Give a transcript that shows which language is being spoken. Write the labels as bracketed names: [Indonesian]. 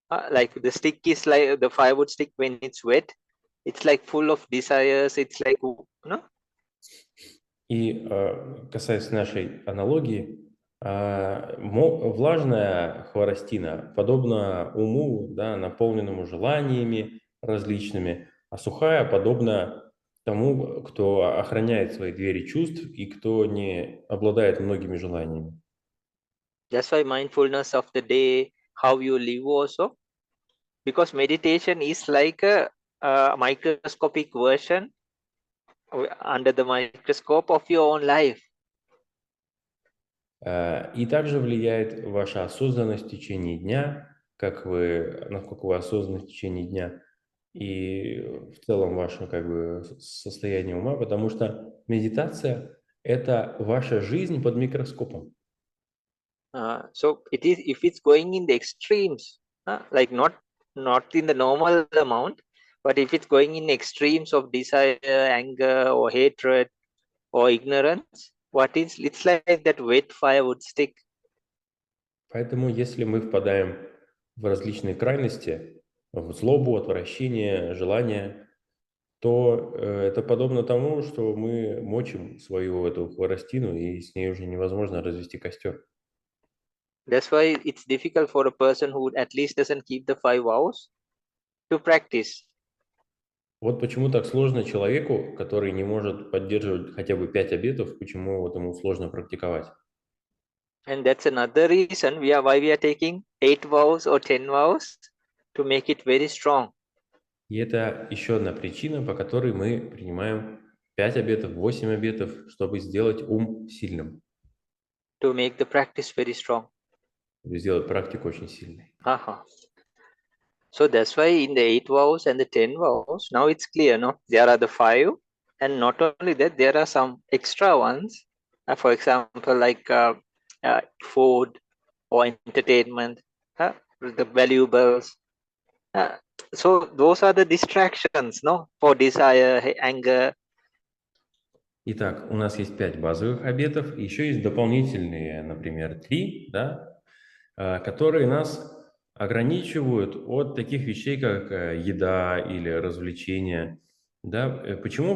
[English] Like the stick is like the firewood stick when it's wet, it's like full of desires. It's like, no? [Russian] И касаясь нашей аналогии, влажная хворостина подобна уму, да, наполненному желаниями различными, а сухая подобна тому, кто охраняет свои двери чувств и кто не обладает многими желаниями. [English] That's why mindfulness of the day, how you live also, because meditation is like a microscopic version under the microscope of your own life. [Russian] И также влияет ваша осознанность в течение дня, насколько вы осознаны в течение дня, и в целом ваше как бы состояние ума, потому что медитация – это ваша жизнь под микроскопом. [English] So it is, if it's going in the extremes, like not in the normal amount, but if it's going in extremes of desire, anger, or hatred, or ignorance, it's like that wet firewood stick. [Russian] Поэтому, если мы впадаем в различные крайности, в злобу, отвращение, желание, то это подобно тому, что мы мочим свою эту хворостину, и с ней уже невозможно развести костер. [English] That's why it's difficult for a person who at least doesn't keep the 5 vows to practice. [Russian] Вот почему так сложно человеку, который не может поддерживать хотя бы 5 обетов, почему вот ему сложно практиковать. [English] And that's another reason why we are taking 8 vows or 10 vows to make it very strong. [Russian] И это еще одна причина, по которой мы принимаем 5 обетов, 8 обетов, чтобы сделать ум сильным. [English] To make the practice very strong. [Russian] Чтобы сделать практику очень сильной. [English] So that's why in the 8 vows and the 10 vows, now it's clear, no? There are the 5, and not only that, there are some extra ones. For example, like food or entertainment, the valuables. So those are the distractions, no? For desire, anger. [Russian] Итак, у нас есть 5 базовых обетов, и еще есть дополнительные, например, 3, да, которые нас ограничивают от таких вещей, как еда или развлечения. Да? Почему?